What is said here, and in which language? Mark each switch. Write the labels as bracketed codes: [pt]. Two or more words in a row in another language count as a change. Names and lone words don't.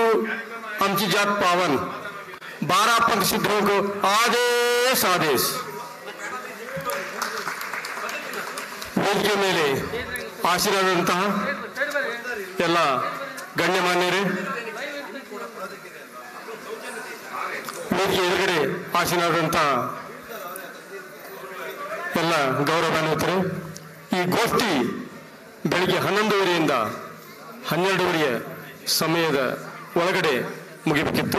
[mr] आमची जात पावन 12 पंथ [hi] सिद्धों को आदेश आदेश. [kn] ವೇದಿಕೆ ಮೇಲೆ ಆಶೀರ್ವಾದಂತಹ ಎಲ್ಲ ಗಣ್ಯಮಾನ್ಯರೇ, ವೇದಿಕೆ ಎದುರುಗಡೆ ಆಶೀರ್ವಾದಂತಹ ಎಲ್ಲ ಗೌರವಾನ್ವಿತರೆ, ಈ ಗೋಷ್ಠಿ ಬೆಳಿಗ್ಗೆ 11:30ರಿಂದ 12:30 ಸಮಯದ ಒಳಗಡೆ ಮುಗಿಬೇಕಿತ್ತು.